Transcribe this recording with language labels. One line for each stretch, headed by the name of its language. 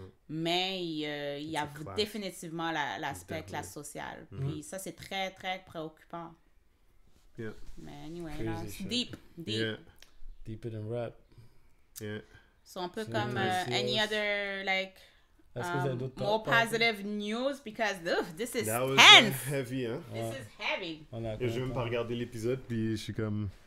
French: Mais il y a définitivement l'aspect classe sociale. Puis ça, c'est très, très préoccupant.
English: Yeah.
French: Mais anyway, là, c'est deep.
English: Yeah. Deeper than rap. Yeah.
French: C'est un peu comme
English: any other, like...
French: Est-ce que vous avez d'autres
English: more positive news because this is That was tense. heavy, hein? This is heavy.
French: Et je vais même pas regarder l'épisode, puis je suis comme...